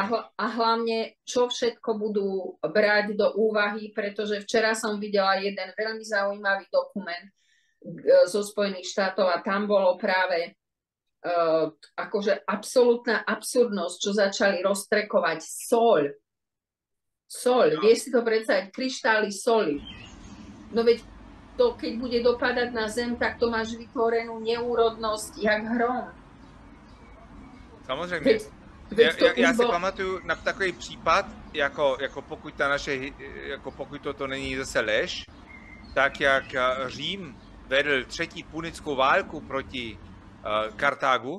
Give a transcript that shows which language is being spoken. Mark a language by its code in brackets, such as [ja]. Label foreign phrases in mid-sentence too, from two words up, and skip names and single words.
[sk] A hlavne, čo všetko budú brať do úvahy, pretože včera som videla jeden veľmi zaujímavý dokument zo Spojených štátov a tam bolo práve akože absolútna absurdnosť, čo začali roztrekovať soľ. Soľ, vieš si to predstaviť, kryštály soli. No veď to, keď bude dopadať na zem, tak to máš vytvorenú neúrodnosť, [cs] jak hrom. Samozřejmě. Já si pamatuju na takový případ, jako pokud toto není zase lež, tak jak Řím vedl třetí punickou válku proti Kartágu.